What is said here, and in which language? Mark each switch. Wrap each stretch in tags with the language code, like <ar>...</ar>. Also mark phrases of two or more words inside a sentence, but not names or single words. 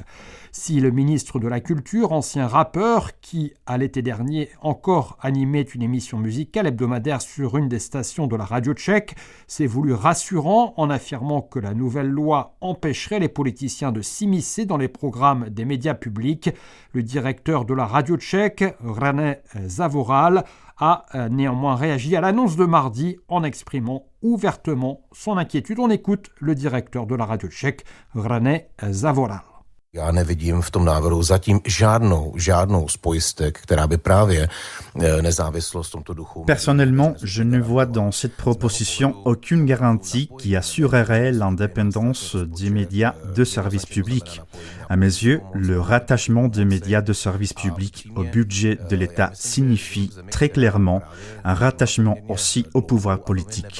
<fr>Si le ministre de la Culture, ancien rappeur qui, à l'été dernier, encore animait une émission musicale hebdomadaire sur une des stations de la radio tchèque, s'est voulu rassurant en affirmant que la nouvelle loi empêcherait les politiciens de s'immiscer dans les programmes des médias publics, le directeur de la radio tchèque, Rané Zavoral, a néanmoins réagi à l'annonce de mardi en exprimant ouvertement son inquiétude. On écoute le directeur de la radio tchèque, Rané Zavoral.</fr> <cs>Já nevidím v tom návrhu zatím žádnou z pojistek, která by právě nezávislost v tomto duchu.</cs> <fr>Personnellement, je ne vois dans cette proposition aucune garantie qui assurerait l'indépendance des médias de service public. À mes yeux, le rattachement des médias de service public au budget de l'État signifie très clairement un rattachement aussi au pouvoir politique.</fr>